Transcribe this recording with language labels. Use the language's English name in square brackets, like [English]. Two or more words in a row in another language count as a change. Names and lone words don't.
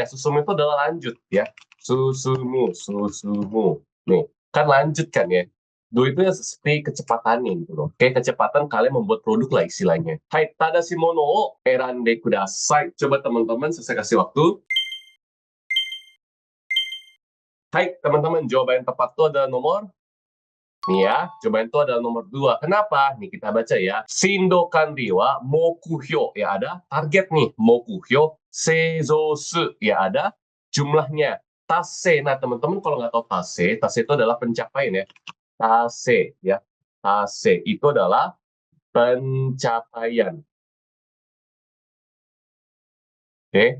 [Indonesian] Susumu itu adalah lanjut ya. Susumu, susumu. Nih, kan lanjut kan ya. Do itu ya seperti kecepatan gitu loh. Kayak kecepatan kalian membuat produk lah istilahnya. [Japanese] はい、正しいものを選んでください. [Indonesian] Coba teman-teman saya kasih waktu. Hai, teman-teman, jawaban yang tepat itu adalah nomor nih ya, jawaban itu adalah nomor 2. Kenapa? Nih kita baca ya. [Japanese] 進度管理は目標. [Indonesian] Ya ada target nih. [Japanese] 目標。製造数. [Indonesian] Ya ada jumlahnya. Tase. Nah teman-teman kalau nggak tahu tase, tase itu adalah pencapaian ya. Tase ya. Tase itu adalah pencapaian. Oke.